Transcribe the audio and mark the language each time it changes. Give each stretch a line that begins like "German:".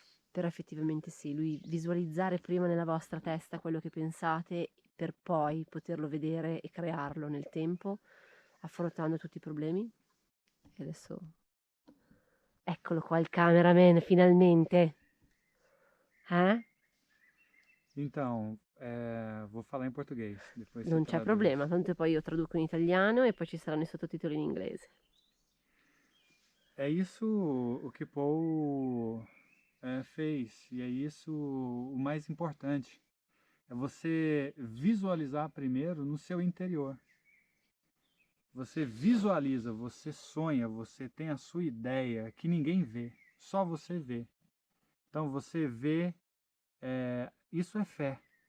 Italian: Però effettivamente sì, lui visualizzare prima nella vostra testa quello che pensate per poi poterlo vedere e crearlo nel tempo, affrontando tutti i problemi. E adesso eccolo qua il cameraman, finalmente.
Portuguese: Então, vou falar em português. Depois
Italian: Non c'è problema, tanto poi io traduco in italiano e poi ci saranno i sottotitoli in inglese.
Portuguese: É isso o que Paul fez, e é isso o mais importante. É você visualizar primeiro no seu interior. Você visualiza, você sonha, você tem a sua ideia que ninguém vê, só você vê. Então você vê Isso é fé.